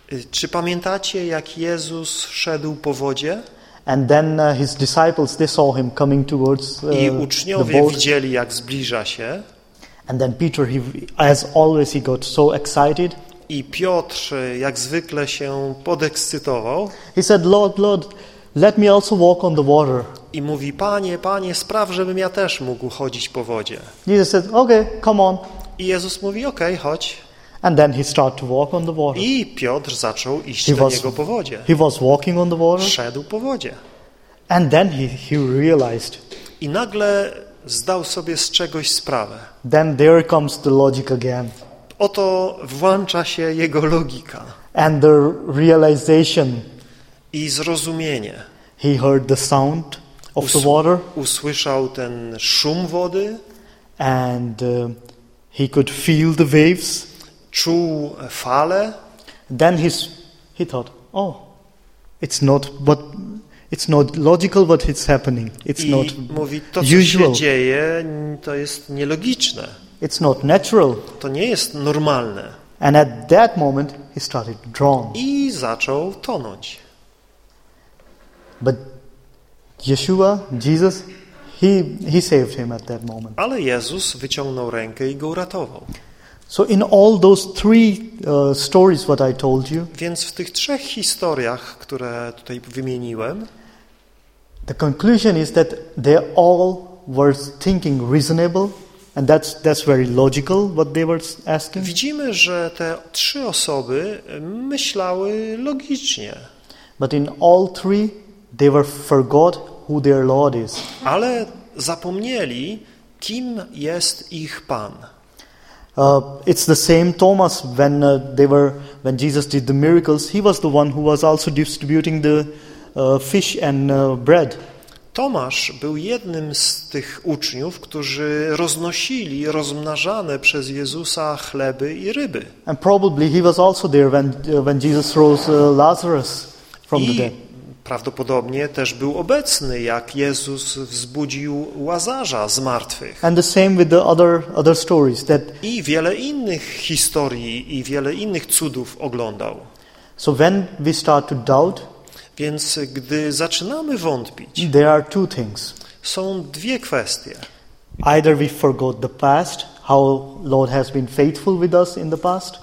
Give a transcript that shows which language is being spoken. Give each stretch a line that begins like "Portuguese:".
Polish: Czy pamiętacie, jak Jezus szedł po wodzie?
English: And then his disciples they saw him coming towards the boat.
Polish: I uczniowie widzieli, jak zbliża się.
English: And then Peter, as always, he got so excited.
Polish: I Piotr, jak zwykle, się podekscytował.
English: He said, "Lord, Lord, let me also walk on the water."
Polish: I mówi: "Panie, Panie, spraw, żebym ja też mógł chodzić po wodzie."
English: Jesus said, "Okay, come on."
Polish: I Jezus mówi: "Okej, okay, chodź."
English: And then he started to walk on the water.
Polish: I Piotr zaczął iść do niego po wodzie.
English: He was walking on the water.
Polish: Szedł po wodzie.
English: And then he realized.
Polish: I nagle zdał sobie z czegoś sprawę.
English: Then there comes the logic again.
Polish: Oto włącza się jego logika.
English: And the realization.
Polish: I zrozumienie.
English: He heard the sound of the water.
Polish: Usłyszał ten szum wody.
English: And he could feel the waves.
Polish: Czuł fale.
English: Then he thought, oh, it's not logical what is happening. It's
Polish: I
English: not
Polish: mówi, to,
English: usual.
Polish: To co się dzieje, to jest nielogiczne.
English: It's not natural.
Polish: To nie jest normalne.
English: And at that moment he started drowning.
Polish: I zaczął tonąć.
English: But Yeshua, Jesus, he saved him at that moment.
Polish: Ale Jezus wyciągnął rękę i go uratował.
English: So in all those three stories what I told you,
Polish: więc w tych trzech historiach, które tutaj wymieniłem,
English: the conclusion is that they all were thinking reasonable, and that's very logical what they were asking.
Polish: Widzimy, że te trzy osoby myślały logicznie.
English: But in all three they were forgot who their Lord is.
Polish: Ale zapomnieli, kim jest ich Pan.
English: It's the same Thomas when Jesus did the miracles. He was the one who was also distributing the fish and bread.
Polish: Tomasz był jednym z tych uczniów, którzy roznosili rozmnażane przez Jezusa chleby i ryby.
English: And probably he was also there when Jesus rose Lazarus from the dead.
Polish: Prawdopodobnie też był obecny, jak Jezus wzbudził Łazarza z martwych.
English: And the same with the other stories that...
Polish: I wiele innych historii i wiele innych cudów oglądał.
English: So when we start to doubt,
Polish: więc gdy zaczynamy wątpić,
English: there are two things.
Polish: Są dwie kwestie.
English: Either we forgot the past, how Lord has been faithful with us in the past.